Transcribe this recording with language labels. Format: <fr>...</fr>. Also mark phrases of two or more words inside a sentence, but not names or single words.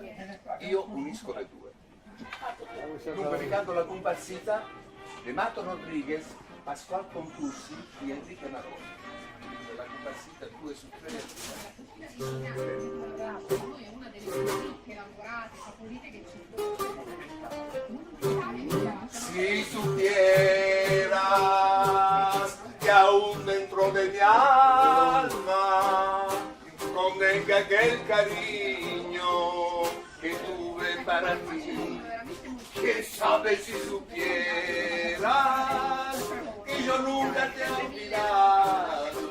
<it>Io unisco le due. Dunque vi canto la comparsita de Mato Rodriguez, Pascual Contursi e Enrique Maroni. La comparsita 2 su 3. Poi è una delle più ricche, elaborate, saporite che ci</it> <es>Si supieras que aún dentro de mi alma contenga aquel cariño que tuve para ti. Que sabes si supieras que yo nunca te he olvidado.</es>